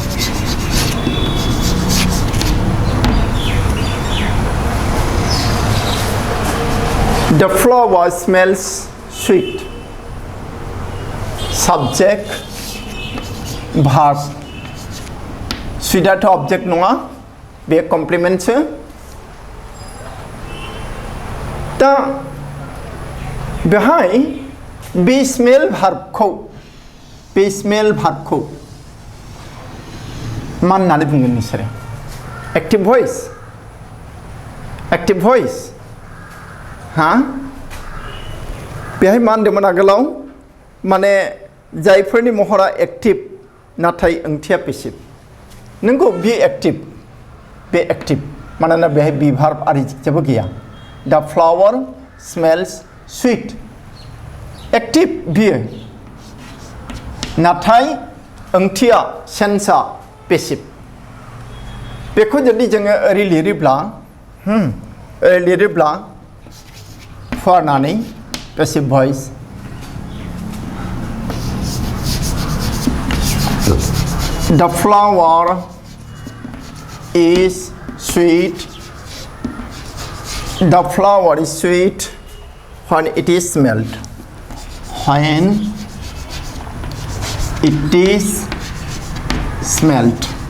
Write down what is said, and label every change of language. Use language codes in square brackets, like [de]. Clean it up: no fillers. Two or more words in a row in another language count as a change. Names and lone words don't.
[en] The flower smells sweet. Subject, verb. Sweet at object नङा, बे complement. [brx] दा बेहाय बेस मेल भार्बखौ मा होननानै बुंगोन नोंसोरो एक्टिभ भइस हा बेहाय मा होनदोंमोन आगोलाव माने जायफोरनि महरा एक्टिभ नाथाय ओंथिया पेसिभ नंगौ बे एक्टिभ मानोना बेहाय बी भार्ब आरि जेबो गैया [en] the flower smells sweet [brx] एक्टिभ बियो नाथाय ओंथिया सेन्सआ पेसिभ बेखौ जुदि जोङो ओरै लिरोब्ला फुवारनानै पेसिभ भइस [en] The flower is sweet. The flower is sweet when it is smelled. When it is smelled.